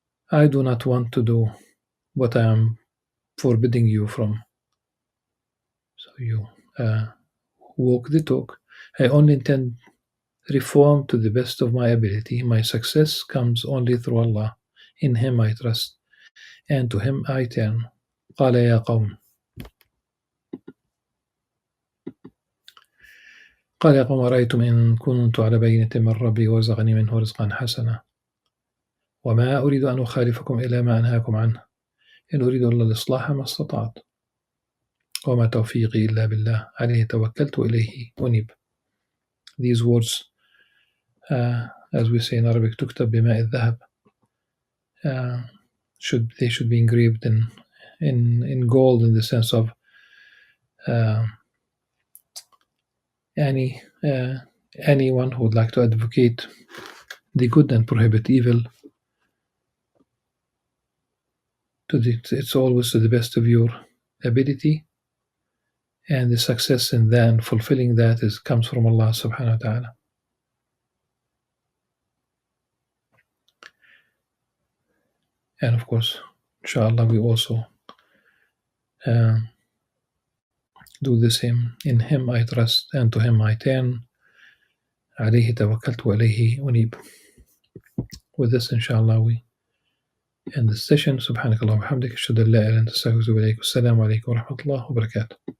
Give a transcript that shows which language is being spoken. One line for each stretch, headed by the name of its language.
English: I do not want to do what I am forbidding you from. So you walk the talk. I only intend reform to the best of my ability. My success comes only through Allah. In Him I trust, and to Him I turn.
Arabic: قال يا قوم قال يا قوم أرأيتم إن كنت على بينة من ربي ورزقني منه رزقا حسنا وما أريد أن أخالفكم إلى ما أنهاكم عنه إن أريد إلا الإصلاح ما استطعت وما توفيقي إلا بالله عليه توكلت وإليه أنيب.
English: These words, as we say in Arabic,
Arabic: تكتب بماء الذهب.
English: They should be engraved in gold, in the sense of anyone who would like to advocate the good and prohibit evil. It's always to the best of your ability, and the success in that and fulfilling that comes from Allah subhanahu wa ta'ala. And of course, inshallah, we also uh, do the same. In Him I trust and to Him I turn.
Arabic: عليه توكلت وإليه أنيب.
English: With this, inshallah, we end the session.
Arabic: سبحانك اللهم وبحمدك أشهد أن لا إله إلا أنت أستغفرك وأتوب إليك. والسلام عليكم ورحمة الله وبركاته.